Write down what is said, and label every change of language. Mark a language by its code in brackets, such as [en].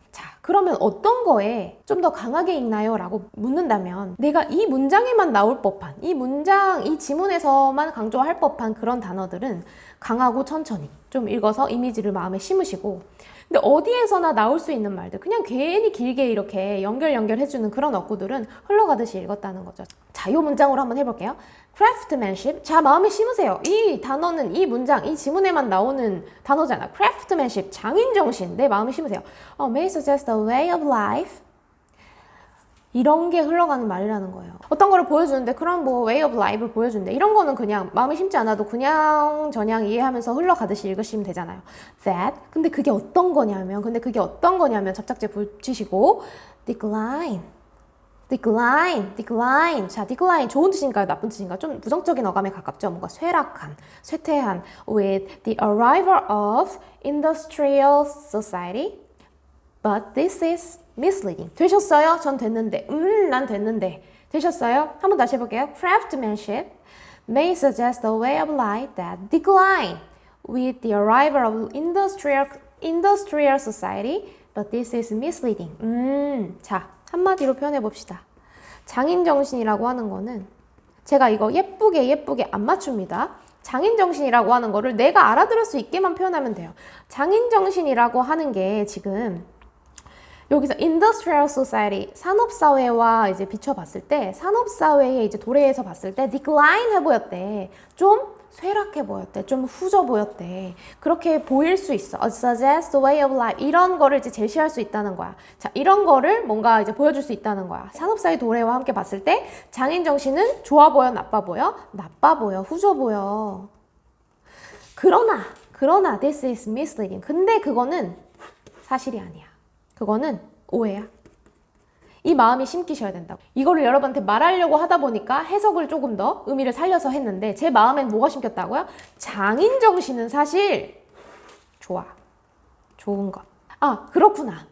[ko] 자, 그러면 어떤 거에 좀 더 강하게 읽나요? 라고 묻는다면 내가 이 문장에만 나올 법한 이 지문에서만 강조할 법한 그런 단어들은 강하고 천천히 좀 읽어서 이미지를 마음에 심으시고, 근데 어디에서나 나올 수 있는 말들, 그냥 괜히 길게 이렇게 연결해주는 그런 어구들은 흘러가듯이 읽었다는 거죠. 자, 이 문장으로 한번 해볼게요. craftsmanship. 자, 마음에 심으세요. 이 단어는 이 문장, 이 지문에만 나오는 단어잖아. craftsmanship, 장인정신. 내 마음에 심으세요. [en] may suggest a way of life. [ko] 이런 게 흘러가는 말이라는 거예요. 어떤 거를 보여주는데 그런 way of life를 보여주는데 이런 거는 그냥 마음에 심지 않아도 그냥 저냥 이해하면서 흘러가듯이 읽으시면 되잖아요. [en] That. [ko] 근데 그게 어떤 거냐면 접착제 붙이시고 decline. decline. 자, decline 좋은 뜻인가요? 나쁜 뜻인가요? 좀 부정적인 어감에 가깝죠. 뭔가 쇠락한, 쇠퇴한. [en] With the arrival of industrial society. But this is misleading. [ko] 되셨어요? 전 됐는데. 난 됐는데. 되셨어요? 한번 다시 해볼게요. [en] Craftsmanship may suggest a way of life that decline with the arrival of industrial society. But this is misleading. [ko] 자, 한마디로 표현해 봅시다. 장인정신이라고 하는 거는 제가 이거 예쁘게 안 맞춥니다. 장인정신이라고 하는 거를 내가 알아들을 수 있게만 표현하면 돼요. 장인정신이라고 하는 게 지금 여기서 industrial society, 산업사회와 이제 비춰봤을 때, 산업사회의 이제 도래에서 봤을 때 decline 해 보였대. 좀 쇠락해 보였대. 좀 후져 보였대. 그렇게 보일 수 있어. [en] A suggest way of life. [ko] 이런 거를 이제 제시할 수 있다는 거야. 자, 이런 거를 뭔가 이제 보여줄 수 있다는 거야. 산업사회 도래와 함께 봤을 때 장인정신은 좋아 보여, 나빠 보여? 나빠 보여, 후져 보여. 그러나 [en] this is misleading. [ko] 근데 그거는 사실이 아니야. 그거는 오해야. 이 마음이 심기셔야 된다고. 이거를 여러분한테 말하려고 하다 보니까 해석을 조금 더 의미를 살려서 했는데 제 마음엔 뭐가 심겼다고요? 장인정신은 사실 좋아. 좋은 것. 아, 그렇구나.